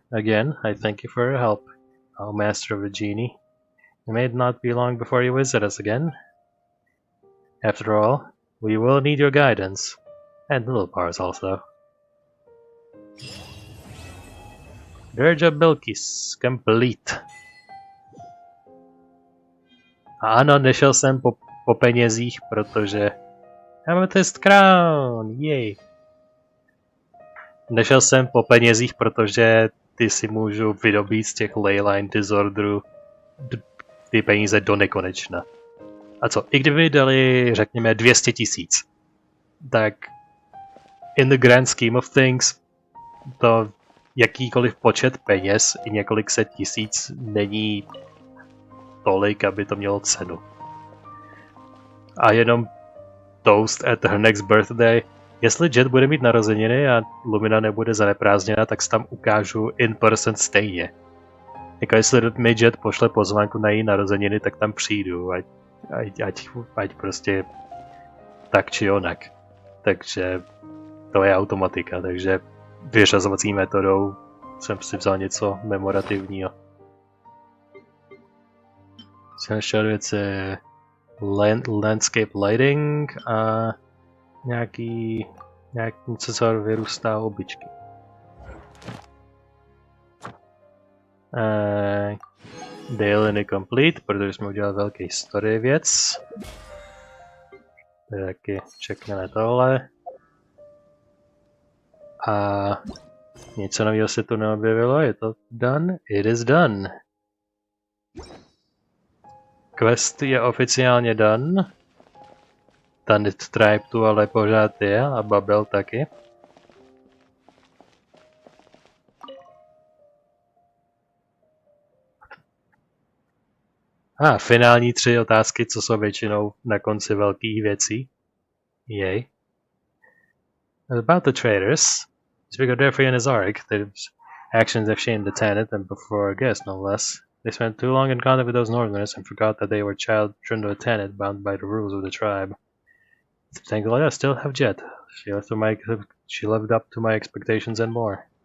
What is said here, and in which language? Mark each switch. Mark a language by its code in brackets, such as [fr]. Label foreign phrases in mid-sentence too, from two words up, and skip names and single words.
[en] Again, I thank you for your help, O Master of the Genie. It may not be long before you visit us again. After all, we will need your guidance, and little powers also. Dirge of Bilqis complete. [cs] Ano, nešel jsem po penězích, protože Amethyst Crown, jej. Nešel jsem po penězích, protože ty si můžu vydobít z těch leyline disorderů ty peníze do nekonečna. A co, i kdyby dali, řekněme, 200 000, tak [en] in the grand scheme of things [cs] to jakýkoliv počet peněz i několik set tisíc není tolik, aby to mělo cenu. A jenom [en] toast at her next birthday. [cs] Jestli Jeht bude mít narozeniny a Lumina nebude zaneprázdněna, tak si tam ukážu [en] in person [cs] stejně. Jako jestli mi Jeht pošle pozvánku na její narozeniny, tak tam přijdu, ať prostě tak či onak. Takže to je automatika, takže vyřazovací metodou jsem si vzal něco memorativního. Jsem ještě věci [en] landscape lighting [cs] a nějaký něco, co vyrůstá obyčky. [en] Daily complete, [cs] protože jsme udělali velký story věc. Taky čekneme tohle. A něco nového se tu neobjevilo, je to done? [en] It is done. [cs] Quest je oficiálně done. Tanit Tribe tu ale pořád je a Babel taky. Finální 3 otázky, co jsou většinou na konci velkých věcí. Jej. [en] About the traitors, speak of Jeffrey and his arc, their actions have shamed the Tenant and before our guest, no less. They spent too long in contact with those northerners and forgot that they were children of a Tenant bound by the rules of the tribe. Thankfully, I still have Jeht. She lived up to my expectations and more.